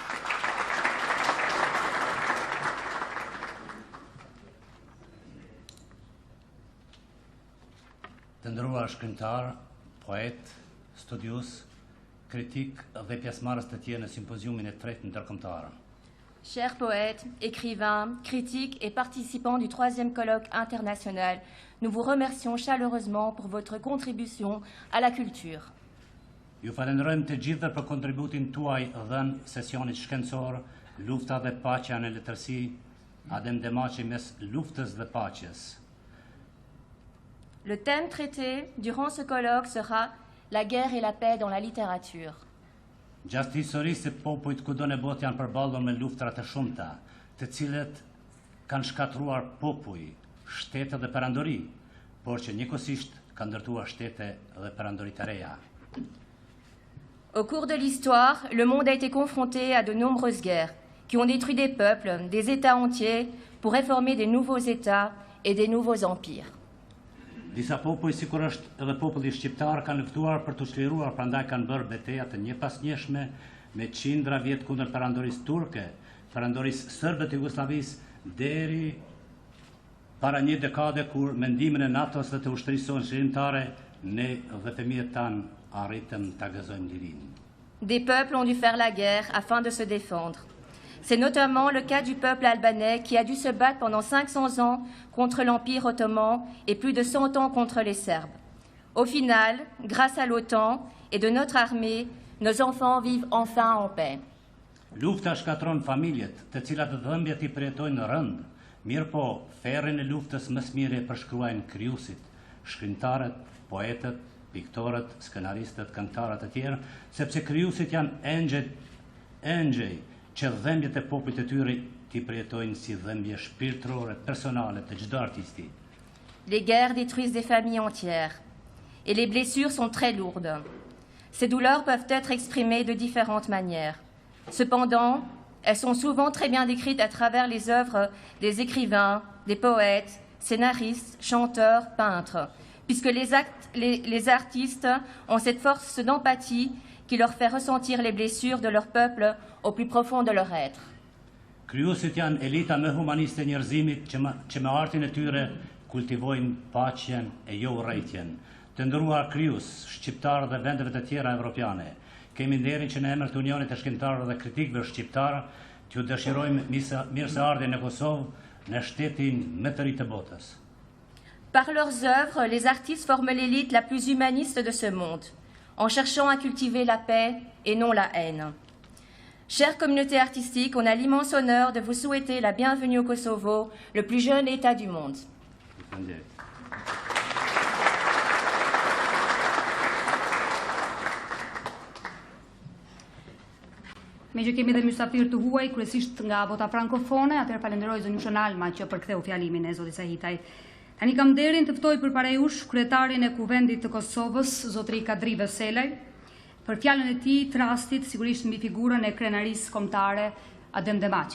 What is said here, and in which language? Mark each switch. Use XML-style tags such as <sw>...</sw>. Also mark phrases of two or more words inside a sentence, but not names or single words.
<sq>Të nderuar shkrimtar, poet, studios, kritik dhe pjesëmarrës të tjerë në simpoziumin e tretë ndërkombëtar.</sq> <fr>Chers poètes, écrivains, critiques et participants du 3e colloque international, nous vous remercions chaleureusement pour votre contribution à la culture.</fr> <sq>Ju falenderojmë të gjithë për kontributin tuaj dhënë sesionit shkencor, lufta dhe paqja në letërsi, Adem Demaçi mes luftës dhe paqes.</sq> <fr>Le thème traité durant ce colloque sera la guerre et la paix dans la littérature.</fr> <sq>Gjatë historisë së popujt kudo në botë janë përballur me luftra të shumta, të cilët kanë shkatruar popuj, shtete dhe perandori, por që njëkohësisht kanë ndërtuar shtete dhe perandori të reja.</sq> <fr>Au cours de l'histoire, le monde a été confronté à de nombreuses guerres qui ont détruit des peuples, des États entiers pour réformer des nouveaux États et des nouveaux empires.</fr> <sq>Disa popuj, sikur është edhe populli shqiptar, kanë luftuar për të çliruar, prandaj kanë bërë betejë të njëpasnjëshme me qindra vjet kundër perandorisë turke, perandorisë sërbe të Jugosllavisë, deri para një dekade kur mendimin e NATO-s dhe të ushtrisë shërimtare ne dhe fëmijët tanë arritëm ta gëzojmë lirinë.</sq> <fr>Des peuples ont dû faire la guerre afin de se défendre. C'est notamment le cas du peuple albanais qui a dû se battre pendant 500 ans contre l'Empire ottoman et plus de 100 ans contre les Serbes. Au final, grâce à l'OTAN et de notre armée, nos enfants vivent enfin en paix.</fr> <sq>Lufta shkatron familjet, të cilat dhëmbjet i përjetojnë rënd, mirë po, ferrin e luftës më së miri e përshkruajnë krijuesit, shkrimtarët, poetët, piktorët, skenaristët, këngëtarët e tjerë, sepse krijuesit janë engjëj që dhëmbjet e popujt e tyre t'i përjetojnë si dhëmbje shpirtërore, personale të çdo artisti.</sq> <fr>Les guerres détruisent des familles entières et les blessures sont très lourdes. Ces douleurs peuvent être exprimées de différentes manières. Cependant, elles sont souvent très bien décrites à travers les œuvres des écrivains, des poètes, scénaristes, chanteurs, peintres, puisque les artistes ont cette force d'empathie qui leur fait ressentir les blessures de leur peuple au plus profond de leur être.</fr> <sq>Krijuesit janë elita më humaniste e njerëzimit që me artin e tyre kultivojnë paqen e jo urrëtitjen. Të nderuar kryus, shqiptarë dhe vendeve të tjera evropiane, kemi nderin që në emër të Unionit të Shkrimtarëve dhe Kritikëve Shqiptar t'ju dëshirojmë mirëseardhje në Kosovë në shtetin më të ri të botës.</sq> <fr>Par leurs œuvres, les artistes forment l'élite la plus humaniste de ce monde, en cherchant à cultiver la paix et non la haine. Chère communauté artistique, on a l'immense honneur de vous souhaiter la bienvenue au Kosovo, le plus jeune État du monde.</fr> <sq>Me që kemi dhe mysafir të huaj, kryesisht nga bota frankofone, atëherë falenderoj zonjushën Alma që përktheu fjalimin e zotit Sahitaj. Tani kam nderin të ftoj përpara jush kryetarin e Kuvendit të Kosovës, zotri Kadri Veselaj, për fjalën e tij të rastit, sigurisht mbi figurën e krenarisë kombëtare Adem Demaçi.</sq>